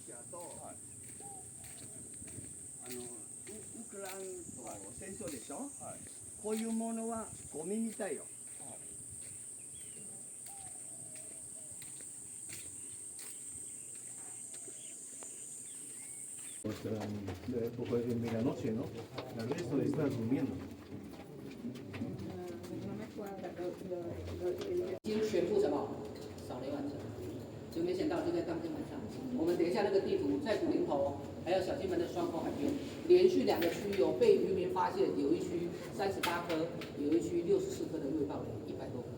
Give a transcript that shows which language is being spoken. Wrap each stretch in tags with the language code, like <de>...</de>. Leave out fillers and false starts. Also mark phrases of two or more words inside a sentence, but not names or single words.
<ja>と、はい、ウクライナと戦争でしょ、はい、こういうものはゴミみたいよ。</ja> <es>Poco de medianoche, ¿no? El resto está durmiendo.</es> <zh>已经全部什么扫雷完成，就没想到就在当天晚上。我们等一下那个地图在古林头还有小金门的双口海边，连续2个区有被渔民发现，有一区38颗，有一区64颗的未爆雷，100多颗。</zh>